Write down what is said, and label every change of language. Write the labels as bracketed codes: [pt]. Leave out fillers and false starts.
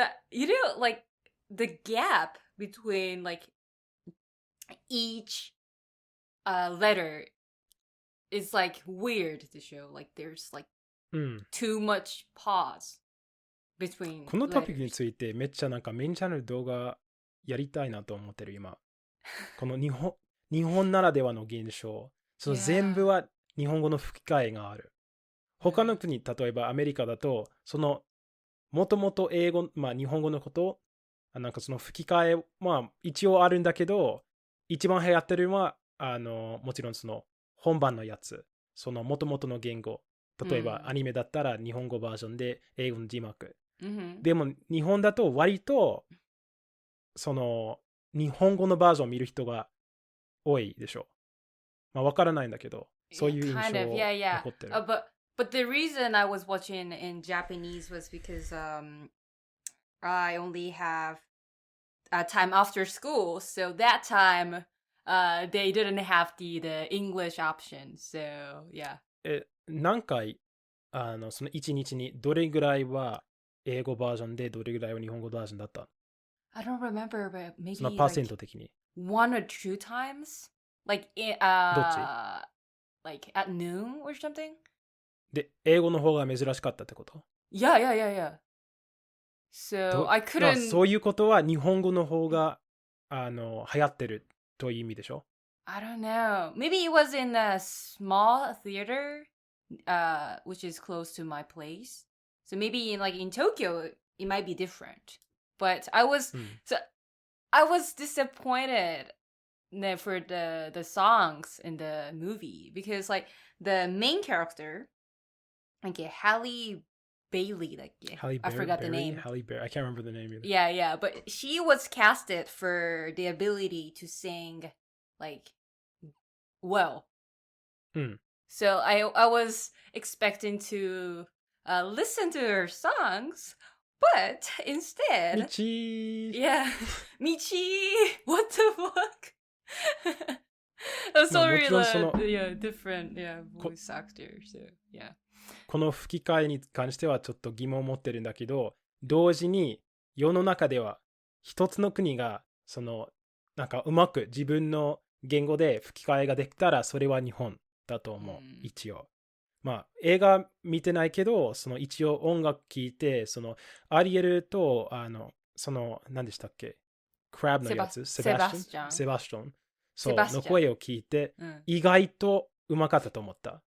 [en] You know, like, the gap between like each letter is like weird to show. Like there's like [ja] うん。 [en] too much pause between [ja] このトピックに [en] letters. [ja] ついてめっちゃなんかメインチャンネル動画やりたいなと思ってる今。この日本ならではの現象。全部は日本語の吹き替えがある。他の国、例えばアメリカだと、もともと英語、日本語のこと、なんかその吹き替え、一応あるんだけど、一番流行ってるのは、もちろん本番のやつ。もともとの言語。例えばアニメだったら日本語バージョンで英語の字幕。でも日本だと割と、日本語のバージョンを見る人が多いでしょ。わからないんだけど、そういう印象が残ってる。 [en] But the reason I was watching in Japanese was because I only have time after school, so that time they didn't have the English option. So yeah. [ja] 何回その1日にどれぐらいは英語バージョンでどれぐらいは日本語バージョンだった [en] I don't remember, but maybe [ja] そのパーセント的に。 [en] one or two times? Like, [ja] どっち [en] like at noon or something? [ja] で、英語の方が珍しかったってこと [en] Yeah. So I couldn't... [ja] そういうことは日本語の方が流行ってるという意味でしょ [en] I don't know. Maybe it was in a small theater, which is close to my place. So maybe in Tokyo, it might be different. But I was disappointed for the songs in the movie because like the main character, like Halle Bailey, I forgot the name. Halle Berry. I can't remember the name either. Yeah, but she was casted for the ability to sing like well. So I was expecting to listen to her songs, but instead, Michi. Yeah, Michi. What the fuck? I'm sorry, different voice actor. So yeah. [ja] この吹き替えに関してはちょっと疑問を持ってるんだけど、同時に世の中では一つの国がなんかうまく自分の言語で吹き替えができたらそれは日本だと思う、一応。映画見てないけど、一応音楽聴いて、アリエルと、何でしたっけクラブのやつセバスチャンの声を聞いて、意外とうまかったと思った。